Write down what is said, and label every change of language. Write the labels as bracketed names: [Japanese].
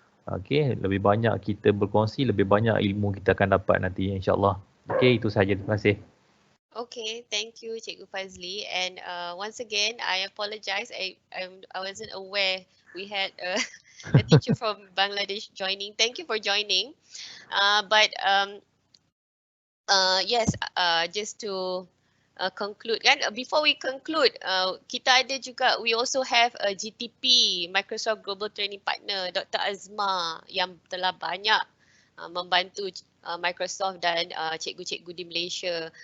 [Malay] Okey, lebih banyak kita berkongsi, lebih banyak ilmu kita akan dapat nanti insyaAllah. Okey, itu sahaja. Terima kasih. [English] Okay, thank you, Cikgu Fazli. And once again, I apologize. I wasn't aware we had a teacher from Bangladesh joining. Thank you for joining. But yes, just to conclude kan, before we conclude, [Malay] kita ada juga, [English] we also have a GTP, Microsoft Global Training Partner, Dr. [Malay] Azma, yang telah banyak membantu Microsoft dan cikgu-cikgu di Malaysia.